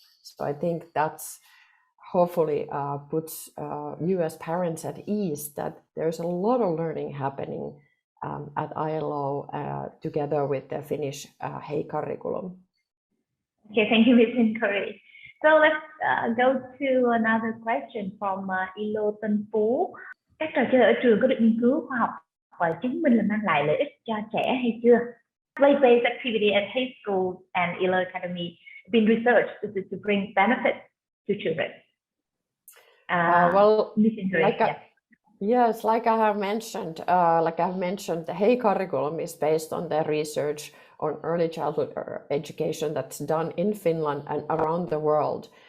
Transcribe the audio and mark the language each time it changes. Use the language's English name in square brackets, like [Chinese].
[English] So I think that's hopefully puts you as parents at ease that there's a lot of learning happening at ILO together with the Finnish HEI curriculum. Okay, thank you, Ms. Inkeri. So let's go to another question from ILO Tân Phú. [Vietnamese] Các trò chơi ở trường có được nghiên cứu khoa học và chứng minh là mang lại lợi ích cho trẻ hay chưa? [English] Play-based activity at HEI Schools and ILO Academy have been researched to bring benefits to children. Well, Ms. Inkeri, yes, like I've mentioned, the HEI curriculum is based on the research on early childhood education that's done in Finland and around the world.